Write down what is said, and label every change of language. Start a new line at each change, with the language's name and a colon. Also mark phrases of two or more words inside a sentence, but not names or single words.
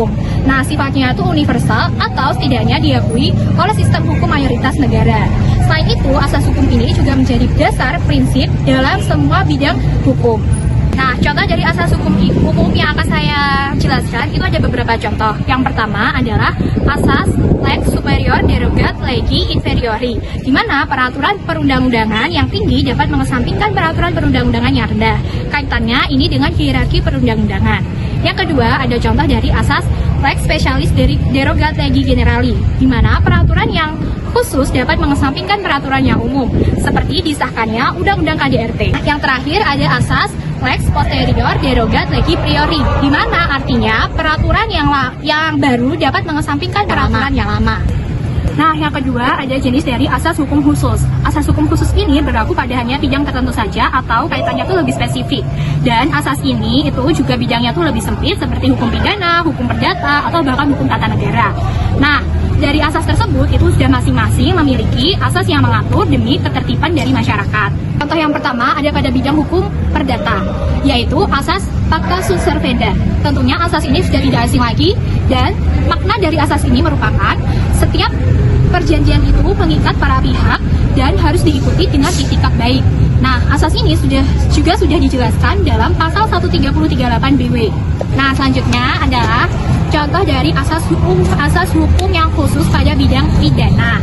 Indonesian: Nah, sifatnya itu universal atau setidaknya diakui oleh sistem hukum mayoritas negara. Selain itu, asas hukum ini juga menjadi dasar prinsip dalam semua bidang hukum. Nah, contoh dari asas hukum umum yang akan saya jelaskan itu ada beberapa contoh. Yang pertama adalah asas
Latin: lex superior derogat legi inferiori,
Indonesian: di mana peraturan perundang-undangan yang tinggi dapat mengesampingkan peraturan perundang-undangan yang rendah. Kaitannya ini dengan hierarki perundang-undangan. Yang kedua, ada contoh dari asas
Latin: lex specialis derogat legi generali,
Indonesian: di mana peraturan yang khusus dapat mengesampingkan peraturan yang umum, seperti disahkannya Undang-Undang KDRT. Yang terakhir ada asas
Latin: lex posterior derogat legi priori,
Indonesian: di mana artinya peraturan yang baru dapat mengesampingkan peraturan yang lama. Nah, yang kedua ada jenis dari asas hukum khusus. Asas hukum khusus ini berlaku pada hanya bidang tertentu saja atau kaitannya itu lebih spesifik. Dan asas ini itu juga bidangnya itu lebih sempit seperti hukum pidana, hukum perdata, atau bahkan hukum tata negara. Nah, dari asas tersebut itu sudah masing-masing memiliki asas yang mengatur demi ketertiban dari masyarakat. Contoh yang pertama ada pada bidang hukum perdata, yaitu asas
Latin: pacta sunt servanda.
Indonesian: Tentunya asas ini sudah tidak asing lagi, dan makna dari asas ini merupakan setiap perjanjian itu mengikat para pihak dan harus diikuti dengan itikat baik. Nah, asas ini juga sudah dijelaskan dalam pasal 1338 BW. Nah, selanjutnya adalah contoh dari asas hukum yang khusus pada bidang pidana.